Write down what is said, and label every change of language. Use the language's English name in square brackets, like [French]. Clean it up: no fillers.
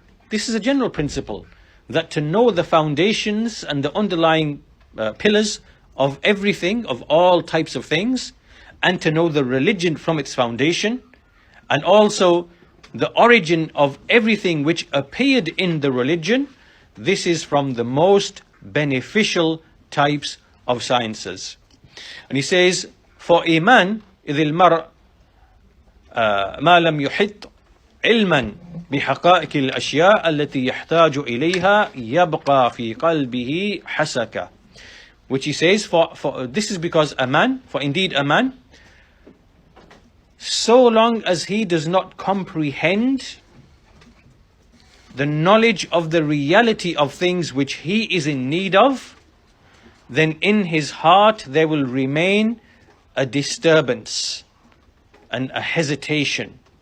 [English] This is a general principle, that to know the foundations and the underlying pillars of everything, of all types of things, and to know the religion from its foundation, and also the origin of everything which appeared in the religion, this is from the most beneficial types of sciences. And he says, for Iman, [Arabic] إذ المرء ما لم يحط علما بحقائق الأشياء التي يحتاج إليها يبقى في قلبه حسكة. [English] Which he says, for this is because a man, for indeed a man, so long as he does not comprehend the knowledge of the reality of things which he is in need of, then in his heart there will remain a disturbance and a hesitation.